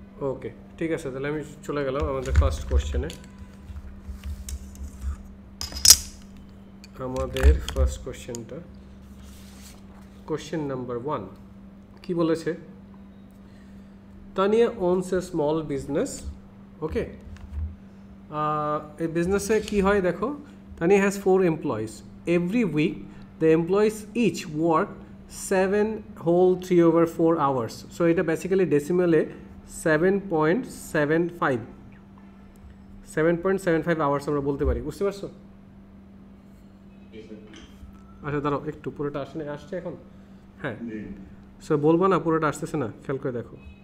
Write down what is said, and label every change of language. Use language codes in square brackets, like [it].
[bn] ওকে ঠিক আছে, তাহলে আমি চলে গেলাম আমাদের ফার্স্ট কোশ্চেনে। আমাদের ফার্স্ট কোশ্চেনটা [en] Question number 1 [bn] কি বলেছে? [en] Tanya owns a small business. [bn] Okay, এই বিজনেসে কি হয় দেখো, [en] Tanya has 4 employees. Every week the employees each work 7/3/4 hours. [bn] So এটা বেসিক্যালি ডেসিমালে 7.75 আওয়ার্স আমরা বলতে পারি, বুঝতে পারছো? আচ্ছা দাঁড়াও একটু, পুরোটা আসছে এখন? হ্যাঁ, সো বলবো না পুরোটা আসতেছে না, খেয়াল করে দেখো।